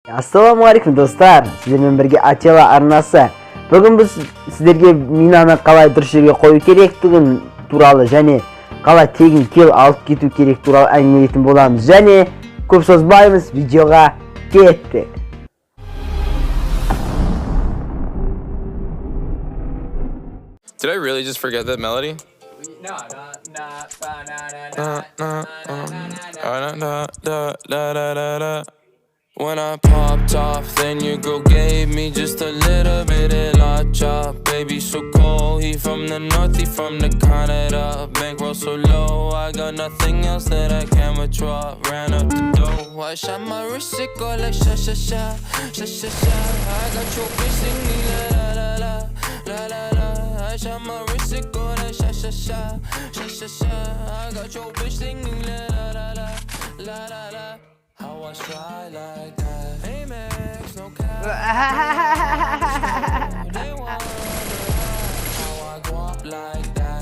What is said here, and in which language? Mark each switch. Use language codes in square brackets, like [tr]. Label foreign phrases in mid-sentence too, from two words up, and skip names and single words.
[kk] Ассалаумағалейкум достар, сіздермен бірге Ателла арнасы. Бүгін біз сіздерге минаны қалай дұрыс жерге қою керектігін туралы және қалай тегін кел алып кету керек туралы әңгімелейтін боламыз. Және көп созбаймыз, видеоға кеттік. [en] Did I really just forget that melody? When I popped off, then your girl gave me just a little bit of la chop. Baby so cold, he from the north, he from the Canada. Bankroll so low, I got nothing else that I can withdraw. Ran up the dough, I shot my wrist, it go like sha sha sha, sha sha sha. I got your bitch singing la la la la la la. I shot my wrist, it go like sha sha sha, sha sha sha. I got your bitch singing la la la la la la. How I try like that? Amex, no cap. They wonder how I go up like that.